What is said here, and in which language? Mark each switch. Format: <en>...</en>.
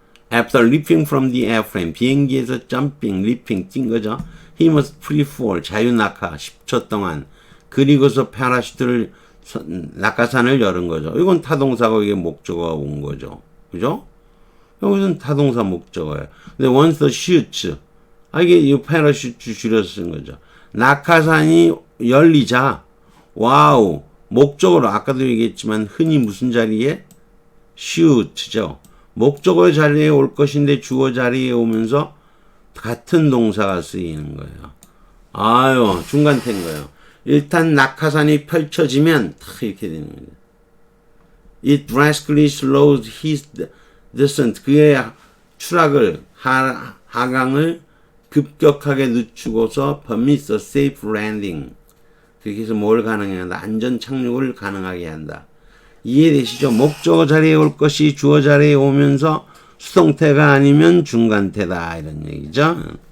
<en>After leaping from the airframe,</en> <ko>비행기에서</ko> <en>jumping, leaping,</en> <ko>뛴 거죠.</ko> <en>He must free fall,</en> <ko>자유낙하, 10초 동안. 그리고서 파라슈트를, 낙하산을 여는 거죠. 이건 타동사고 이게 목적어가 온 거죠. 그죠? 여기서는 타동사 목적어예요. 근데</ko> <en>once the shoots,</en> <ko>이게 이 파라슈트 줄여서 쓴 거죠. 낙하산이 열리자, 와우, 목적어로 아까도 얘기했지만 흔히 무슨 자리에? shoot죠. 목적어 자리에 올 것인데 주어 자리에 오면서 같은 동사가 쓰이는 거예요. 중간태인 거예요. 일단 낙하산이 펼쳐지면 딱 이렇게 되는 거예요.</ko> <en>It drastically slowed his descent.</en> <ko>그의 추락을, 하강을 급격하게 늦추고서</ko> <en>permits a safe landing.</en> <ko>그렇게 해서 뭘 가능하게 한다? 안전 착륙을 가능하게 한다. 이해되시죠? 목적어 자리에 올 것이 주어 자리에 오면서 수동태가 아니면 중간태다 이런 얘기죠.</ko>